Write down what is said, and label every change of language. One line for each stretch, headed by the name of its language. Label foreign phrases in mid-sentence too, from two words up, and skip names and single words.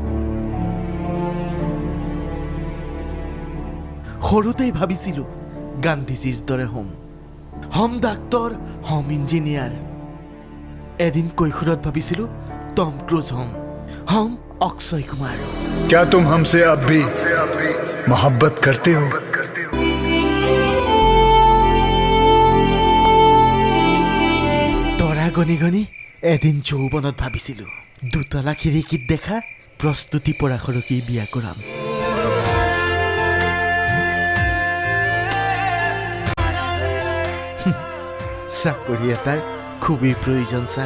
Assamese: সৰুতেই ভাবিছিলোঁ গান্ধীজীৰ দৰে হ'ম ডাক্তৰ, হ'ম ইঞ্জিনিয়াৰ। এদিন কৈশোৰত ভাবিছিলোঁ টম ক্ৰুজ হ'ম অক্ষয় কুমাৰ।
Hindi: क्या तुम हमसे अब भी मोहब्बत करते हो?
Assamese: তৰা গণি গণি এদিন যৌৱনত ভাবিছিলোঁ দুতলা খিৰিকীত দেখা প্ৰস্তুতি পৰাশৰকী বিয়া কৰাম। চাকৰি এটাৰ খুবেই প্ৰয়োজন ছাৰ।